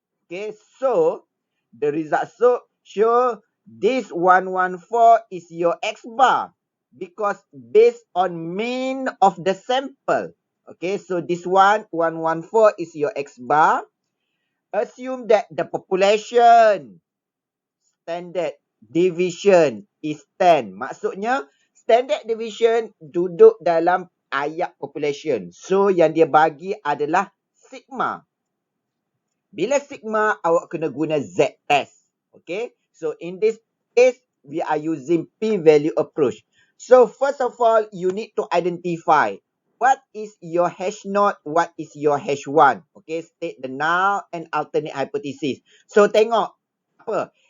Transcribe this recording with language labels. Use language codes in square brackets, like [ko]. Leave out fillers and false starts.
[en] Okay, so the result show this 114 is your X bar because based on mean of the sample. Okay, so this 114 is your X bar. Assume that the population standard deviation is 10. [ms] Maksudnya, standard deviation duduk dalam ayat population. So, yang dia bagi adalah sigma. Bila sigma, awak kena guna Z test. Okay. [en] So, in this case, we are using p-value approach. So, first of all, you need to identify what is your H0, what is your H1. Okay. State the null and alternate hypothesis. So, [ms] tengok. Apa?